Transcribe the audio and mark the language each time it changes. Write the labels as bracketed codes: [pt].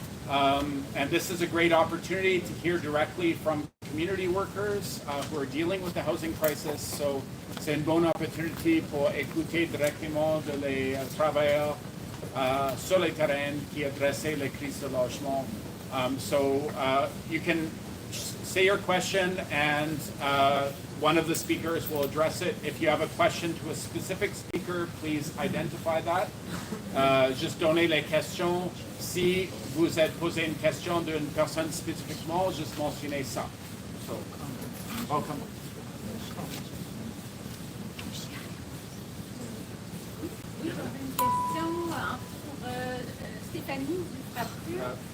[en] And this is a great opportunity to hear directly from community workers who are dealing with the housing crisis. [fr] So c'est une bonne opportunité pour écouter directement les travailleurs sur le terrain qui adressent les crises de logement. [en] So you can say your question and one of the speakers will address it. If you have a question to a specific speaker, please identify that. [fr] Juste donner les questions. Si vous êtes posé une question d'une personne spécifiquement, juste mentionnez ça. [en] So, welcome. [fr] Oui, une question pour Stéphanie du Frappure.